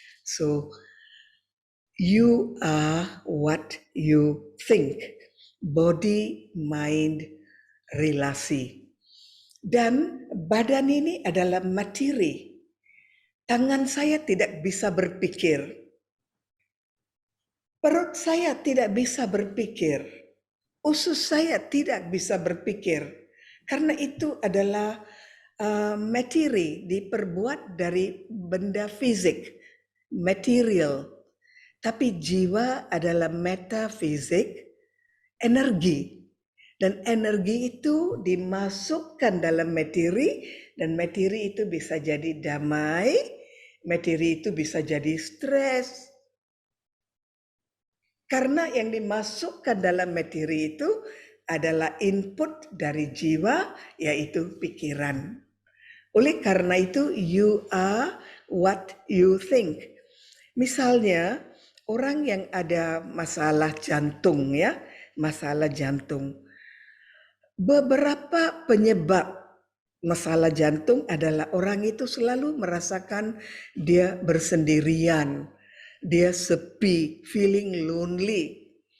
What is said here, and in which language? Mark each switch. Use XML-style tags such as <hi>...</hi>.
<en>So, you are what you think. Body, mind, relasi.</en> <id>Dan badan ini adalah materi. Tangan saya tidak bisa berpikir. Perut saya tidak bisa berpikir. Usus saya tidak bisa berpikir. Karena itu adalah materi diperbuat dari benda fisik, material. Tapi jiwa adalah metafisik, energi. Dan energi itu dimasukkan dalam materi, dan materi itu bisa jadi damai, materi itu bisa jadi stres. Karena yang dimasukkan dalam materi itu adalah input dari jiwa, yaitu pikiran. Oleh karena itu,</id> <en>you are what you think.</en> <id>Misalnya, orang yang ada masalah jantung ya, masalah jantung. Beberapa penyebab masalah jantung adalah orang itu selalu merasakan dia bersendirian, dia sepi,</id> <en>feeling lonely.</en>